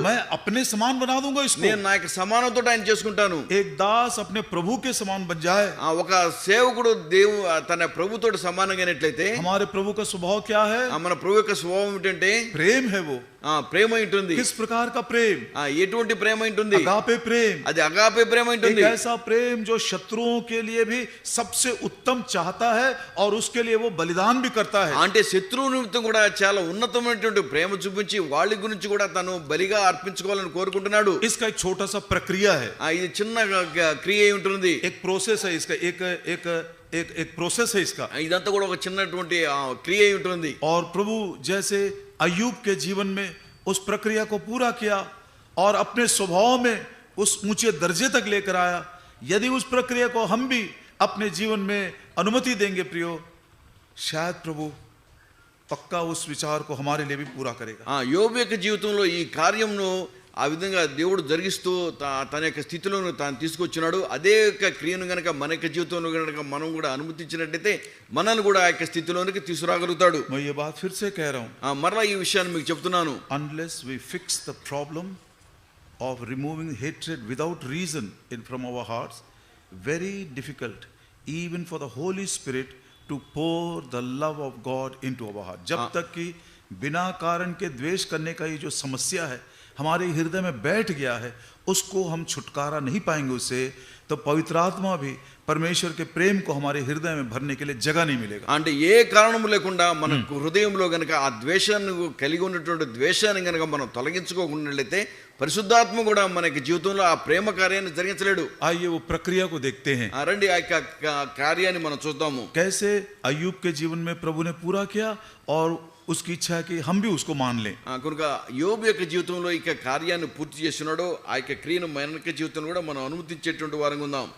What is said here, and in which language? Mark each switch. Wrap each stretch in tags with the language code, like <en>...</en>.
<hi>मैं अपने समान बना दूंगा इसको.</hi> <te>నేను నా యొక్క సమానంతో ఆయన చేసుకుంటాను.</te> <hi>एक दास अपने प्रभु के समान बन जाए.</hi> <te>ఒక సేవకుడు తన ప్రభుతో సమానంగానట్లయితే,</te> <hi>हमारे प्रभु का स्वभाव क्या है?</hi> <te>మన ప్రభు యొక్క స్వభావం ఏంటంటే</te> <hi>प्रेम है. वो</hi> <te>ప్రేమ ఉంటుంది.</te> <hi>किस प्रकार का प्रेम?</hi> <te>ఎటువంటి ప్రేమ ఉంటుంది?</te> <hi>अगापे प्रेम.</hi> <te>అది అగాపే ప్రేమ ఉంటుంది.</te> <hi>एक ऐसा प्रेम जो शत्रुओं के लिए भी सबसे उत्तम चाहता है और उसके लिए वो बलिदान भी करता है.</hi> <te>అంటే శత్రువు నిమిత్తం కూడా చాలా ఉన్నతమైనటువంటి ప్రేమ చూపించి వాళ్ళ గురించి కూడా తను బలిగా అర్పించుకోవాలని కోరుకుంటున్నాడు.</te> <hi>इसका एक छोटा सा प्रक्रिया है.</hi> <te>ఇది చిన్న క్రియ ఉంటుంది.</te> <hi>एक प्रोसेस है इसका. एक प्रोसेस है इसका.</hi> <te>ఇదంతా కూడా ఒక చిన్నటువంటి క్రియ ఉంటుంది.</te> <hi>और प्रभु जैसे अय्यूब के जीवन में उस प्रक्रिया को पूरा किया और अपने स्वभाव में उस ऊंचे दर्जे तक लेकर आया. यदि उस प्रक्रिया को हम भी अपने जीवन में अनुमति देंगे प्रियो, शायद प्रभु पक्का उस विचार को हमारे लिए भी पूरा करेगा.</hi> <te>యోబు యొక్క జీవితంలో ఈ కార్యంను ఆ విధంగా దేవుడు జరిగిస్తూ తన యొక్క స్థితిలోను తాను తీసుకొచ్చినాడు. అదే యొక్క క్రియను గనక మన యొక్క జీవితంలో గనక మనం కూడా అనుమతించినట్టయితే మనల్ని కూడా ఆ యొక్క స్థితిలోనికి తీసుకురాగలుగుతాడు.</te> <hi>मैं ये बात फिर से कह रहा हूं.</hi> <te>మరలా ఈ విషయాన్ని మీకు చెప్తున్నాను.</te> <en>Unless we fix the problem of removing hatred without reason from our hearts, very difficult even for the Holy Spirit to pour the love of God into our heart.</en> <hi>जब तक कि बिना कारण के द्वेष करने का ये जो समस्या है हमारे हृदय में बैठ गया है, उसको हम छुटकारा नहीं पाएंगे उससे, तो पवित्र आत्मा भी परमेश्वर के प्रेम को हमारे हृदय में भरने के लिए जगह नहीं मिलेगा.</hi> <te>అంటే ఏ కారణం లేకుండా మన హృదయంలో గనక ఆ ద్వేషాన్ని కలిగి ఉన్నటువంటి ద్వేషాన్ని గనక మనం తొలగించుకోకుండాలైతే పరిశుద్ధాత్మ కూడా మనకి జీవితంలో ఆ ప్రేమ కార్యాన్ని జరిగించలేడు.</te> <hi>आइए वो प्रक्रिया को देखते हैं.</hi> <te>రండి ఆ యొక్క కార్యాన్ని మనం చూద్దాము.</te> <hi>कैसे अय्यूब के जीवन में प्रभु ने पूरा किया और उसकी इच्छा है कि हम भी उसको मान लें.</hi> <te>కనుక యోబు యొక్క జీవితంలో ఈ కార్యాన్ని పూర్తి చేస్తున్నాడు. ఆ యొక్క క్రియను మన యొక్క జీవితంలో కూడా మనం అనుమతించేటువంటి వారంగా ఉందాం.</te>